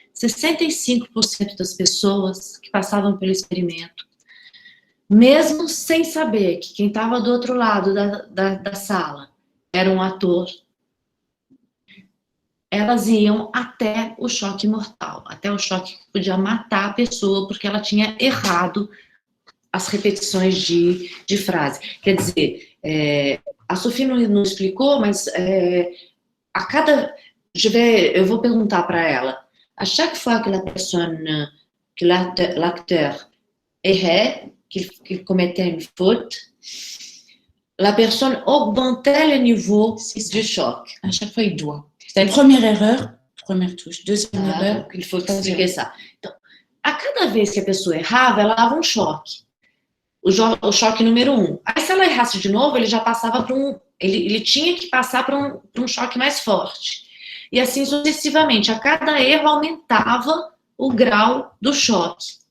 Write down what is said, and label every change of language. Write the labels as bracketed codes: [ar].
[pt] 65% das pessoas que passavam pelo experimento, mesmo sem saber que quem estava do outro lado da sala era um ator, elas iam até o choque mortal, até o choque que podia matar a pessoa, porque ela tinha errado as repetições de frase. Quer dizer, a Sophie não explicou, mas a cada... eu vou perguntar para ela, [fr] à chaque fois que l'acteur errait, qu'il commettait une faute, la personne augmentait le niveau du choc. À chaque fois, il doit. C'est la première erreur, première touche. Deuxième erreur, il faut expliquer ça. [pt] Então, a cada vez que a pessoa errava, ela dava um choque. O choque número 1. Aí, se ela errasse de novo, ele já passava para ele tinha que passar para um choque mais forte. E assim sucessivamente. A cada erro aumentava o grau do choque.